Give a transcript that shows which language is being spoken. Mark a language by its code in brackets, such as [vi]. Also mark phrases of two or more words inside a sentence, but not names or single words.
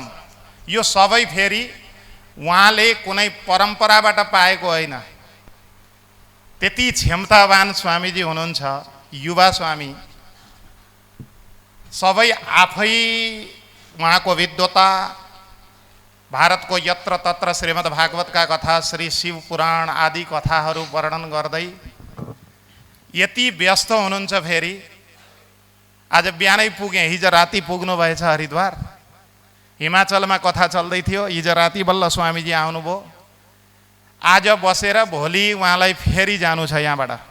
[ne] यो सबै फेरि उहाँले कुनै परम्पराबाट पाएको होइन। त्यति क्षमतावान स्वामीजी हुनुहुन्छ, युवा स्वामी। सबै आफै उहाँको विद्वता, भारतको यत्र तत्र श्रीमद् भागवतका कथा, श्री शिव पुराण आदि कथाहरू वर्णन गर्दै यति व्यस्त हुनुहुन्छ। फेरि आज बिहानै पुगे, हिजो राति पुग्नु भएछ हरिद्वार। हिमाचलमा कथा चल्दै थियो, हिजो राति बल्ल स्वामीजी आउनुभयो। आज बसेर भोलि उहाँलाई फेरि जानु छ यहाँबाट।